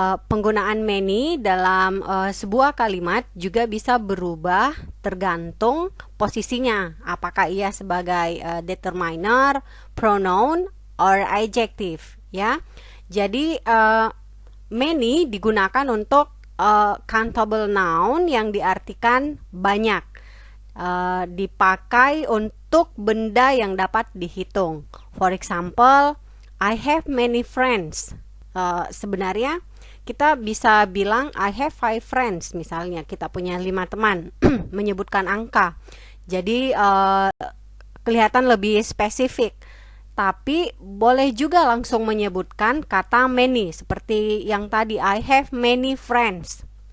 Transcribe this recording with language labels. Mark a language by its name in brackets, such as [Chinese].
[Indonesian] Penggunaan many dalam sebuah kalimat juga bisa berubah tergantung posisinya, apakah ia sebagai determiner, pronoun, or adjective ya. Jadi many digunakan untuk countable noun yang diartikan banyak. Dipakai untuk benda yang dapat dihitung. [English] For example, I have many friends. [Indonesian] Sebenarnya kita bisa bilang [English] I have 5 friends. [Indonesian] Misalnya kita punya 5 teman, menyebutkan angka. Jadi kelihatan lebih spesifik. Tapi boleh juga langsung menyebutkan kata many seperti yang tadi [English] I have many friends.